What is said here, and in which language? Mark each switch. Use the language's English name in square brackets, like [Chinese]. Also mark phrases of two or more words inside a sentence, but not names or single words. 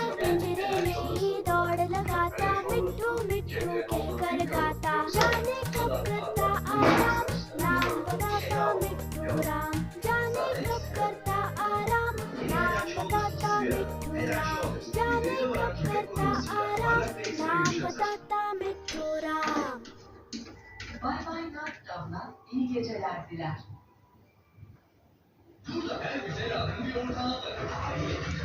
[Hindi] पिंजरे में ही दौड़ लगाता, मिट्ठू मिट्ठू कह कर गाता। जाने कब करता आराम, नाम बताता मिट्ठू राम। जाने कब करता आराम, नाम बताता मिट्ठू राम। जाने कब करता आराम, नाम बताता मिट्ठू राम। [Turkish] Bay Bay Night'tan iyi geceler diler. Burada her güzel anın bir ortağı var.